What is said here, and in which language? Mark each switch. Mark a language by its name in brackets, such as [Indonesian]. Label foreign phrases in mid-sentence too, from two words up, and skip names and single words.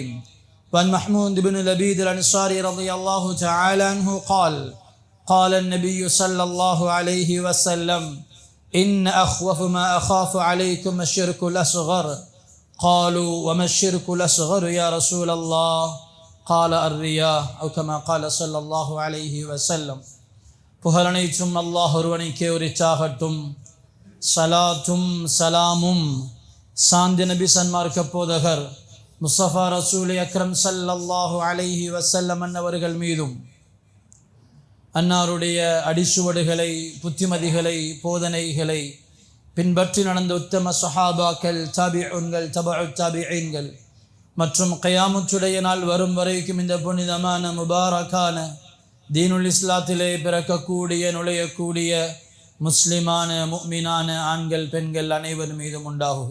[Arabic] وعن محمود بن لبيد الأنصاري رضي الله تعالى عنه قال: قال النبي صلى الله عليه وسلم: إن أخوف ما أخاف عليكم الشرك الأصغر. قالوا: وما الشرك الأصغر يا رسول الله؟ قال: الرياء أو كما قال صلى الله عليه وسلم. [Tamil] புகழனைத்தும் அல்லாஹ் ஒருவனுக்கே உரித்தாகட்டும். சலாத்தும் சலாமும் சாந்தி நபி சன்மார்க்க போதகர் முஸ்தபா [Arabic] رسول أكرم صلى الله عليه وسلم [Tamil] அன்னவர்கள் மீதும் அன்னாருடைய அடிச்சுவடுகளை, புத்திமதிகளை, போதனைகளை பின்பற்றி நடந்த உத்தம சஹாபாக்கள், தாபிஊன்கள், தபஉ தாபிஈன்கள் மற்றும் கயாமத்துடைய நாள் வரும் வரைக்கும் இந்த புனிதமான முபாரக்கான தீனுல் இஸ்லாத்திலே பிறக்கக்கூடிய, நுழையக்கூடிய முஸ்லிமான முஃமினான ஆண்கள், பெண்கள் அனைவர் மீதும் உண்டாகுக.